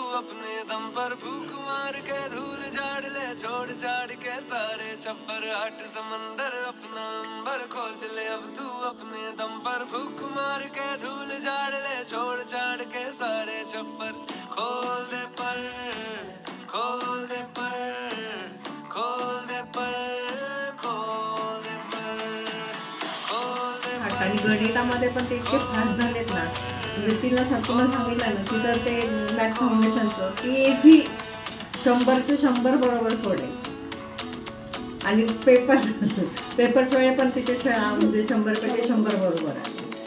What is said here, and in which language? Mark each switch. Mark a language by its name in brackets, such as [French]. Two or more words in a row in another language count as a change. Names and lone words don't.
[Hindi] अपने दम पर फूक मार के धूल झाड़ ले, छोड़ छाड़ के सारे छप्पर, हट समंदर अपना अंबर खोज ले अब तू अपने दम पर, फूक मार के धूल झाड़ ले, छोड़ छाड़ के सारे छप्पर, खोल दे पर, खोल दे पर, खोल दे पर, खोल दे पर, खोल दे पर. [Marathi] आणि गणितामध्ये पण ते इतके फास्ट झालेत ना, म्हणजे तिला तुम्हाला सांगितलं ना की तर ते [English] math foundationचं [Marathi] ती इझी 100चे 100 बरोबर सोडेल. आणि पेपर वेळे पण तिचे म्हणजे 100 पैकी 100 बरोबर आहे.